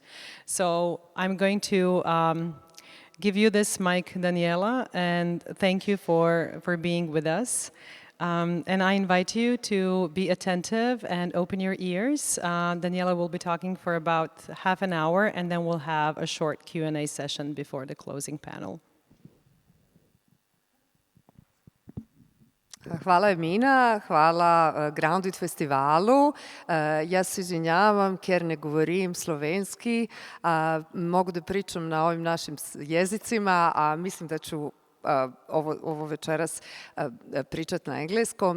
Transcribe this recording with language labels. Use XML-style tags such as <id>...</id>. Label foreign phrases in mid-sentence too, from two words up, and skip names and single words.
<en>So I'm going to give you this mic, Danijela, and thank you for being with us. And I invite you to be attentive and open your ears. Danijela will be talking for about half an hour, and then we'll have a short Q&A session before the closing panel.</en> <sr>Hvala Emina, hvala Grounded festivalu. Ja se izvinjavam ker ne govorim slovenski. Mogu da pričam na ovim našim jezicima, a mislim da ću ovo večeras pričati na engleskom.</sr>